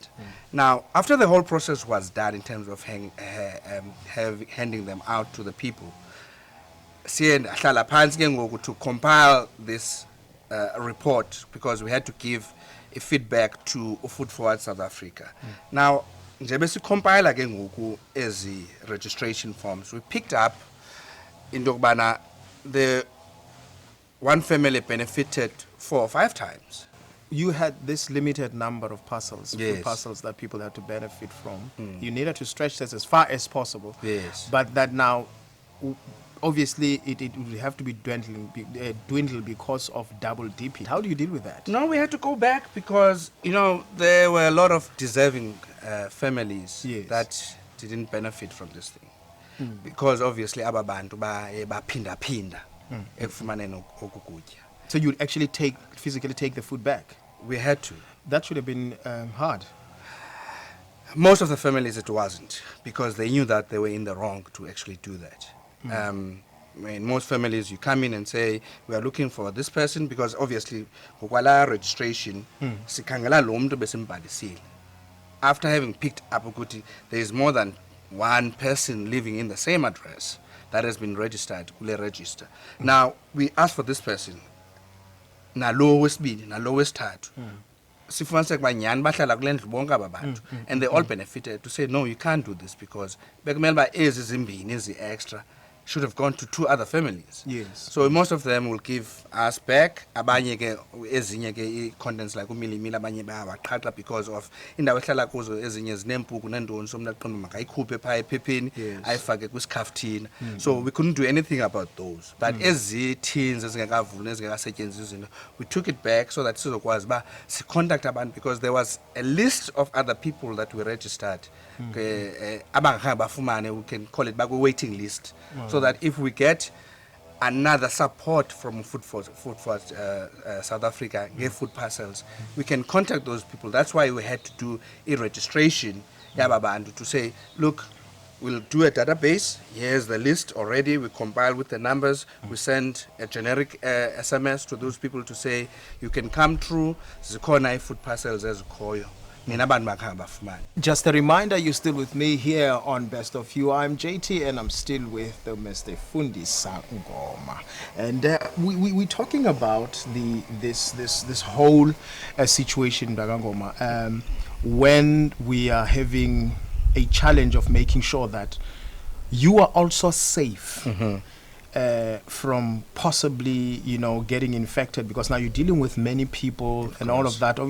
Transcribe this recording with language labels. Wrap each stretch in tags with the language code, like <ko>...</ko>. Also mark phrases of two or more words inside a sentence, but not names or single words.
<en>Now, after the whole process was done in terms of handing them out to the people, to compile this report, because we had to give a feedback to Food Forward South Africa. Now,</en> <xh>njebe si compile ke ngoku ezi</xh> <en>registration forms, we picked up into yokubana the one family benefited 4 or 5 times. You had this limited number of parcels, Yes. food parcels that people had to benefit from. You needed to stretch this as far as possible. Yes. But that now, obviously, it would have to be dwindled because of double dipping. How do you deal with that? No, we had to go back because, there were a lot of deserving families that didn't benefit from this thing. Because obviously</en> <xh>ababantu baphinda-phinda ekufumaneni okukutya.</xh> <en>So you would actually physically take the food back? We had to. That should have been hard. Most of the families it wasn't, because they knew that they were in the wrong to actually do that. In most families you come in and say, we are looking for this person, because obviously</en> <xh>ngokwala registration sikhangela lo muntu besimbhalisile.</xh> <en>After having picked up ukuthi there is more than one person living in the same address that has been registered kule register. Now we ask for this person,</en> <xh>nalo wesibini nalo wesithathu, sifumaniseka uba nyhani bahlala kule ndlu bonke aba bantu,</xh> <en>and they all benefited, to say no, you can't do this, because</en> <xh>bekumele uba ezi zimbini ezi</xh> <en>extra should have gone to 2 other families. Yes. So most of them will give us back.</en> <xh>Abanye ke ezinye ke</xh> <en>contents like</en> <xh>umilimili abanye bayawaqhaqha</xh> <en>because of</en> <xh>indawo ehlala kuzo ezinye zinempuku nendoni, so mna aqonda makayikhuphe pha ephepheni ayifake kwisikhafuthina.</xh> <en>So we couldn't do anything about those.</en> <xh>But ezi tins ezingekavulwa ezingekasetyenziswa izinto,</xh> <en>we took it back so that</en> <xh>sizokwazi ba si contact abantu,</xh> <en>because there was a list of other people that we registered. Abangakhange we can call it back a waiting list. So that if we get another support from Food for South Africa, get food parcels, we can contact those people. That's why we had to do a registration to say, look, we'll do a database. Here's the list already. We compile with the numbers. We send a generic SMS to those people to say, you can come through.</en> <xh>Zikhona</xh> <en>food parcels</en> <xh>ezikhoyo. Nina abantu bakhamba bafumane.</xh> <en>Just a reminder, you're still with me here on Best of You. I'm JT and I'm still with Mr. Fundisa Ngoma. And we're talking about this whole situation, Ngoma, when we are having a challenge of making sure that you are also safe from possibly, getting infected, because now you're dealing with many people and all of that.</en>